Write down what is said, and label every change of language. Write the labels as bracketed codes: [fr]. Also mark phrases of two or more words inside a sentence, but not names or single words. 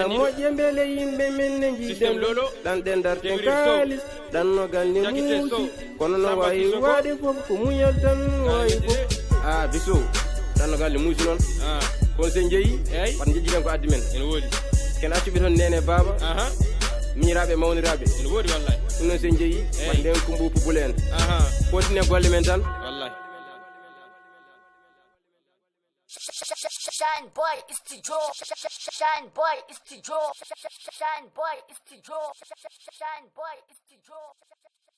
[ff] moƴƴa beele yimɓe men ne jiiɗen ɗanɗen darten kalis ɗannogal ne muusi kono no wawi wade fof ko muñal tan wawi fof Big Zo ɗannogal ne muusi noon kono sen jeeyi wat jejjiɗen ko addi men ene woodi ken accuɓe toon nene baba miñiraɓe mawniraɓe ene woodi wallahi ɗum noon sen jeeyi wat nden ko mbu pupule en continue golle men tan wallahi [en] Shine boy, it's the draw. Shine boy, it's the draw. Shine boy, it's the draw. Shine boy, it's the draw.